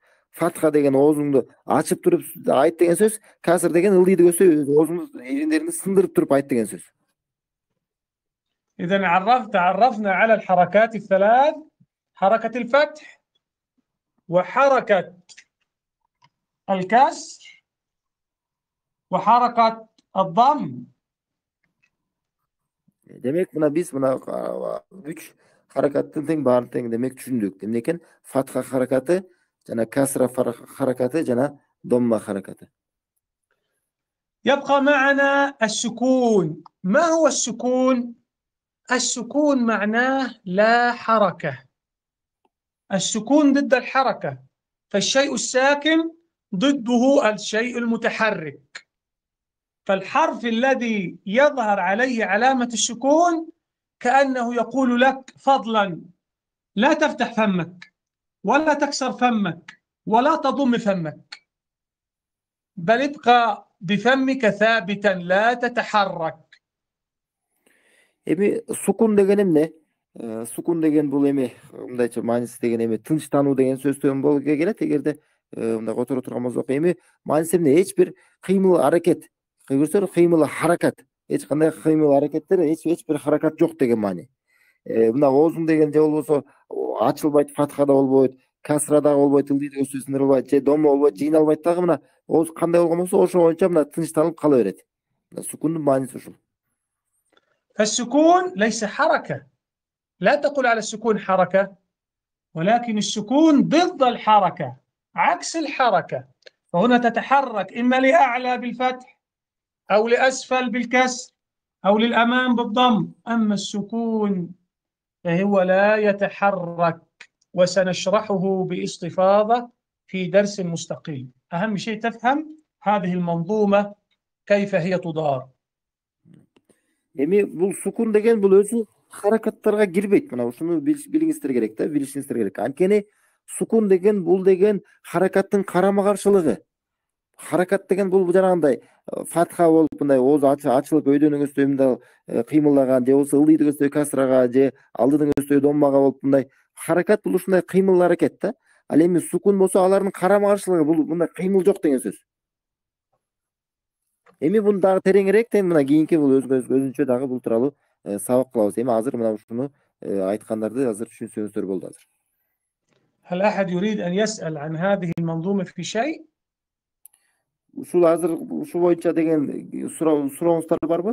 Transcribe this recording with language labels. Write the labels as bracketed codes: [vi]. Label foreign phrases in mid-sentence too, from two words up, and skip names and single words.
[ky] Фатха деген оозуңду ачып туруп айт деген сөз. Касыр деген ылдыйды көздөй оозуңду эриндериңди сындырып туруп айт деген сөз. [ar] إذا تعرفنا على الحركات الثلاث: حركة الفتح وحركة الكسر وحركة الضم. [ky] Демек мына биз мына 3 харакаттын тең баарын тең демек түшүндүк. Эмне экен? Фатха харакаты, жана касра харакаты, жана домма харакаты. [ar] يبقى معنا السكون. ما هو السكون؟ السكون معناه لا حركة. السكون ضد الحركة، فالشيء الساكن ضده الشيء المتحرك. فالحرف الذي يظهر عليه علامة السكون كأنه يقول لك فضلا لا تفتح فمك ولا تكسر فمك ولا تضم فمك، بل ابقى بفمك ثابتا لا تتحرك. [ky] Эми сукун деген эмне? Сукун деген бул эми мындайча мааниси деген эми тынчтануу деген сөздөн болуп келет. Эгерде мындай которо турган болсок, эми мааниси эмне? Эч бир кыймыл аракет, көрсөңөр кыймыл харакат, эч кандай кыймыл аракеттер, эч бир харакат жок деген маани. Мына оозуң деген же болбосо ачылбайт, фатха да болбойт, касра да болбойт, ылдыйды көздөй сындырылбайт, же домо болбойт, жыйналбайт дагы. Мына ооз кандай болгон болсо ошо боюнча мына тынчтанып кала берет. Мына сукундун мааниси ушул. [ar] فالسكون ليس حركة. لا تقل على السكون حركة، ولكن السكون ضد الحركة، عكس الحركة. فهنا تتحرك إما لأعلى بالفتح أو لأسفل بالكسر أو للأمام بالضم. أما السكون فهو لا يتحرك، وسنشرحه باستفاضة في درس مستقل. أهم شيء تفهم هذه المنظومة كيف هي تدار. [ky] Эми бул сукун деген бул өзү харакаттарга кирбейт. Мына ушуну билиңиздер керек да, билишиңиздер керек. Анткени сукун деген бул деген харакаттын карама каршылыгы. Харакат деген бул жанагындай фатха болуп мындай ооз ачылып өйдөнүн көздөй мындай кыймылдаган, же болбосо ылдыйды көздөй касрага, же алдыдын көздөй доммага болуп мындай харакат бул ушундай кыймыл аракет да. Ал эми сукун болсо алардын карама каршылыгы, бул мындай кыймыл жок деген сөз. Эми буну дагы тереңирээк тең мына кийинки бул өзүнчө дагы бул тууралуу сабак кылабыз. Эми азыр мына ушуну айткандарды азыр түшүнсөңүздөр болду азыр. [ar] هل أحد يريد أن يسأل عن هذه المنظومة في شيء؟ [ky] Ушул азыр ушул боюнча деген сурооңуздар барбы?